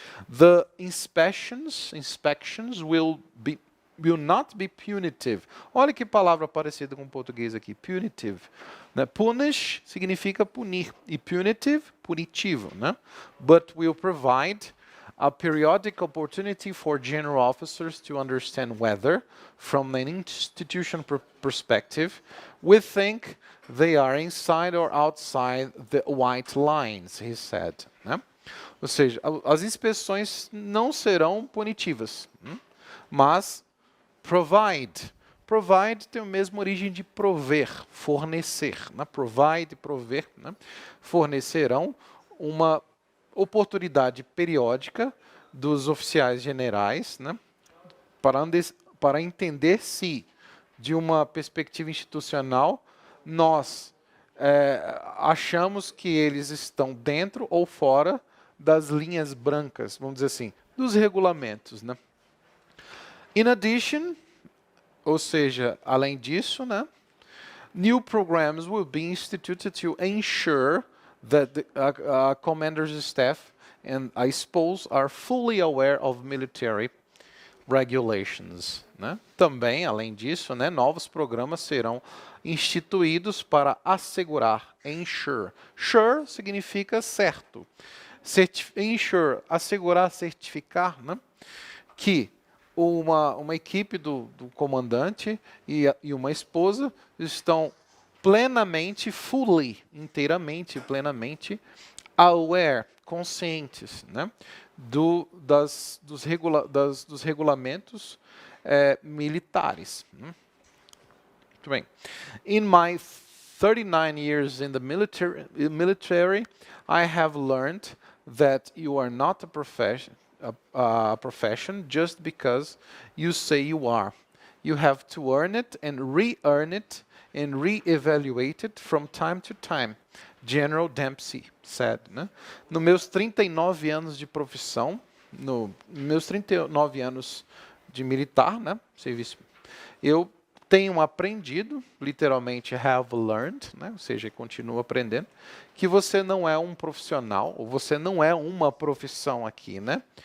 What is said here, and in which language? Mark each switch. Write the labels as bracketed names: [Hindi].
[English] The inspections will not be punitive. [Portuguese] Olha que palavra parecida com o português aqui, punitive. Né? Punish significa punir e punitive, punitivo, né? [English] But will provide a periodic opportunity for general officers to understand whether, from an institution perspective, we think they are inside or outside the white lines, he said. [Portuguese] Né? Ou seja, as inspeções não serão punitivas, mas provide tem a mesma origem de prover, fornecer. Né? Provide, prover, né? Fornecerão uma oportunidade periódica dos oficiais generais, né, para entender se, de uma perspectiva institucional, nós achamos que eles estão dentro ou fora das linhas brancas, vamos dizer assim, dos regulamentos, né? [English] In addition, [Portuguese] ou seja, além disso, né, [English] new programs will be instituted to ensure that the commander's staff and I suppose are fully aware of military regulations. [Portuguese] Né? Também, além disso, né, novos programas serão instituídos para assegurar, ensure. Sure significa certo. Ensure, assegurar, certificar, né? que uma equipe do comandante e uma esposa estão plenamente, inteiramente, plenamente aware, conscientes, né, dos regulamentos militares. Muito bem. [English] In my 39 years in the military, I have learned that you are not a profession just because you say you are. You have to earn it and re-earn it and re-evaluate it from time to time. General Dempsey said. Né? [Portuguese] Nos meus 39 anos de profissão, meus 39 anos de militar, né, serviço, eu tenho aprendido, literalmente [English] have learned, [Portuguese] né, ou seja, continuo aprendendo, que você não é um profissional, ou você não é uma profissão aqui, né?